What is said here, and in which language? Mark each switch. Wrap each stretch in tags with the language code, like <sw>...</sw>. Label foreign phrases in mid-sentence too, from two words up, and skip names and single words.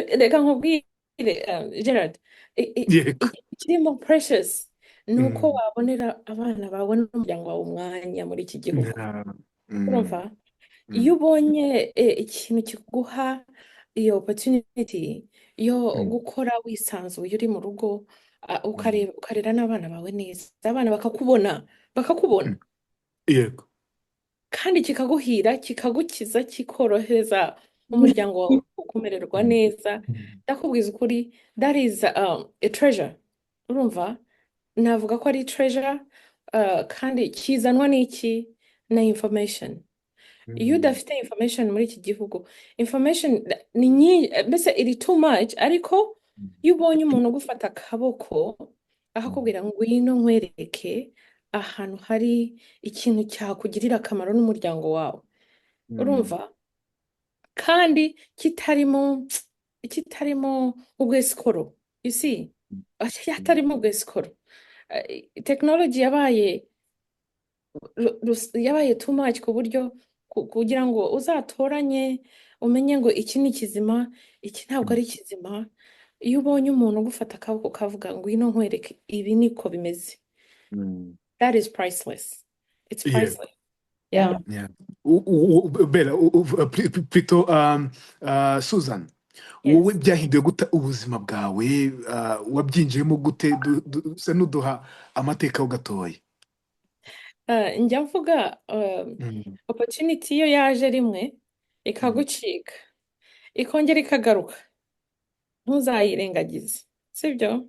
<rw>Reka nkubwire Gerard, ikirimo precious ni uko wabonera abana bawe n'umuryango wawe umwanya muri iki gihugu, urumva iyo ubonye ikintu kiguha iyo opportunity yo gukora wisanzuye uri mu rugo, ukarera n'abana bawe neza, abana bakakubona yego, kandi kikaguhira, kikagukiza, kikorohereza umuryango wawe kumererwa neza. Ndakubwiza ukuri,</rw> <en>that is a treasure,</en> <rw>urumva navuga ko ari treasure. Kandi kizanwa n'iki? Na information. Iyo udafite information muri iki gihugu, information ni nyinshi, mbese iri</rw> <en>too much,</en> <rw>ariko iyo ubonye umuntu ugufata akaboko akakubwira ngo ngwino nkwereke ahantu hari ikintu cyakugirira akamaro n'umuryango wawe, urumva, kandi kitarimo ubwesikoro,</rw> <en>you see,</en> <rw>hatarimo ubwesikoro. Technology yabaye</rw> <en>too much</en> <rw>ku buryo kugira ngo uzatoranye umenye ngo iki ni kizima, iki ntabwo ari kizima. Iyo ubonye umuntu ugufata akaboko kavuga ngo ngwino nkwereke ibi niko bimeze,</rw> <en>that is priceless. It's priceless. Yeah.</en> <fr>Bella, plutôt Susan,</fr> <rw>wowe byahinduye gute ubuzima bwawe? Wabyinjiyemo gute? Se nuduha amateka ugatoye. Njya mvuga opportunity iyo yaje rimwe ikagucika ikongera ikagaruka, ntuzayirengagize, sibyo?</rw>